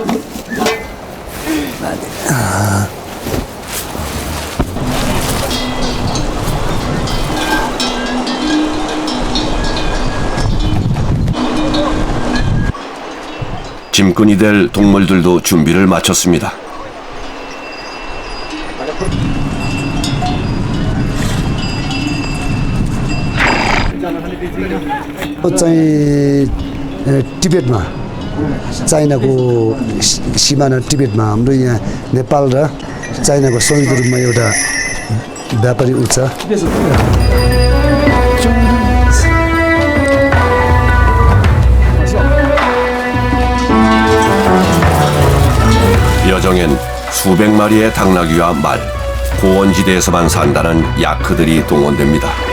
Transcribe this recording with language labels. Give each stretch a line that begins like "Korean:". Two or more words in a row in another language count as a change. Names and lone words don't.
Korean: 짐꾼이 될 동물들도 준비를 마쳤습니다.
Nepali: चाहिँ टिबेटमा चाइनाको सिमाना टिबेटमा हाम्रो यहाँ नेपाल र चाइनाको संयुक्त रूपमा एउटा व्यापारी ऊ छ.
Korean: 여정엔 수백 마리의 당나귀와 말, 고원지대에서만 산다는 야크들이 동원됩니다.